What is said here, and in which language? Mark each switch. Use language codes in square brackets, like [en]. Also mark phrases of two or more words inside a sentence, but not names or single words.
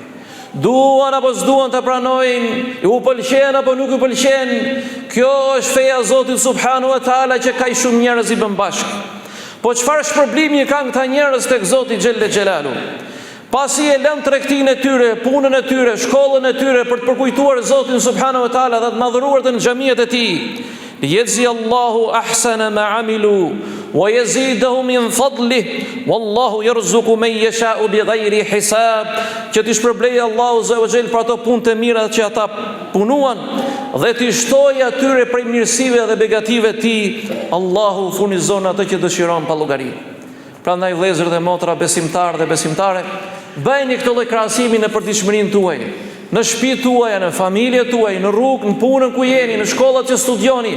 [sq] Duan apo s'duan të pranojnë, u pëlqen apo nuk u pëlqen, kjo është feja e Zotit [ar] سبحانه وتعالى [sq] që ka shumë njerëz i bën bashkë. Po çfarë shpërblimi kanë këta njerëz tek Zoti [ar] جل جلاله? [sq] Pasi e lën tregtinë e tyre, punën e tyre, shkollën e tyre për të përkujtuar Zotin [ar] سبحانه وتعالى [sq] dhe të madhëruar të në xhamiat e tij. [ar] يجزي الله أحسن ما عملوا ويزيدهم من فضله والله يرزق من يشاء بغير حساب, [sq] që t'i shpërblej Allahu [ar] عز وجل [sq] për ato punë të mira që ata punuan dhe t'i shtojë atyre prej mirësive dhe begative të tij. Allahu furnizon atë që dëshiron pa llogari. Prandaj vëllezër dhe motra, besimtarë dhe besimtare, bëjeni këtë lloj krahasimi në përditshmërinë tuaj, në shtëpitë tuaja, në familjet tuaj, në rrugë, në punën ku jeni, në shkollat që studioni.